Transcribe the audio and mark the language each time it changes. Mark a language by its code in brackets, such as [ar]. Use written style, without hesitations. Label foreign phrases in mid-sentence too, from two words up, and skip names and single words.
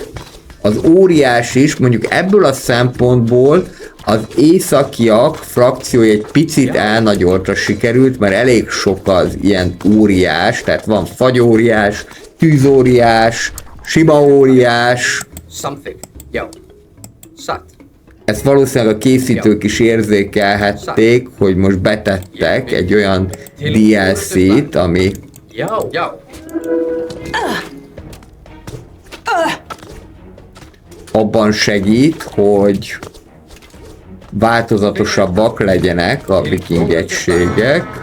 [hu] Az óriás is, mondjuk ebből a szempontból az északiak frakciója egy picit elnagyoltra sikerült, mert elég sok az ilyen óriás, tehát van fagyóriás, tűzóriás, sima óriás. Something. [is] Já. Satt. [hu] Ezt valószínűleg a készítők is érzékelhették, hogy most betettek egy olyan DLC-t, ami [is] Já. Já. [hu] abban segít, hogy változatosabbak legyenek a viking egységek.